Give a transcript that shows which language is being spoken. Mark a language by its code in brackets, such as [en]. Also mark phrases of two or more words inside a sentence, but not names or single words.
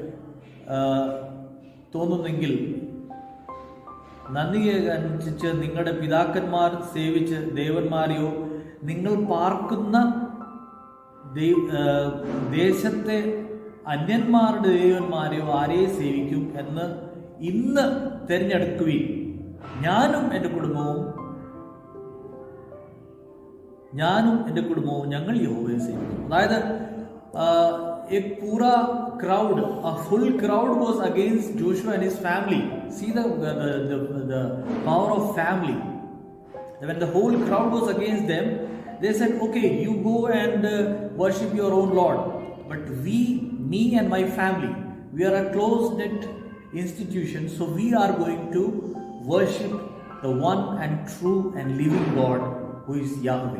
[ml] തോന്നുന്നെങ്കിൽ നന്ദി അനുസരിച്ച് നിങ്ങളുടെ പിതാക്കന്മാർ സേവിച്ച് ദേവന്മാരെയോ നിങ്ങൾ പാർക്കുന്ന ദേശത്തെ അന്യന്മാരുടെ ദേവന്മാരെയോ ആരെയും സേവിക്കും എന്ന് ഇന്ന് തിരഞ്ഞെടുക്കുകയും ഞാനും എൻ്റെ കുടുംബവും ഞങ്ങൾ യഹോവയെ സേവിക്കും. [en] അതായത് [hi] एक पूरा [en] crowd, a full crowd was against Joshua and his family. See the power of family. When the whole crowd was against them, they said, okay, you go and worship your own Lord. But me and my family, we are a close-knit institution, so we are going to worship the one and true and living God who is Yahweh.